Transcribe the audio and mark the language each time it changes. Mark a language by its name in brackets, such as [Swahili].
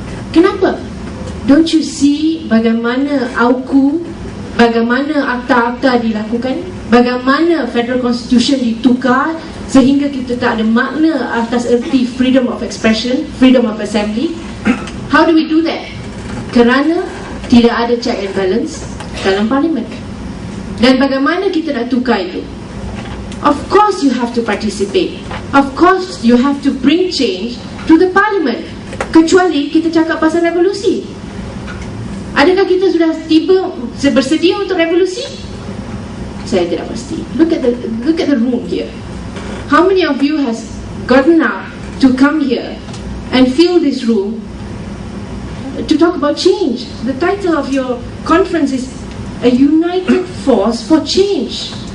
[Malay] Kenapa? [English] Don't you see [Malay] bagaimana AUKU, bagaimana akta-akta dilakukan, bagaimana Federal Constitution ditukar sehingga kita tak ada makna atas erti [English] freedom of expression, freedom of assembly? How do we do that? [Malay] Kerana tidak ada [English] check and balance [Malay] dalam parlimen. Dan bagaimana kita nak tukar itu? [English] Of course you have to participate. Of course you have to bring change to the parliament. [Malay] Kecuali kita cakap pasal revolusi. Adakah kita sudah tiba bersedia untuk revolusi? Saya tidak pasti. [English] Look at the room here. How many of you has gotten up to come here and fill this room to talk about change? The title of your conference is A United Force for Change.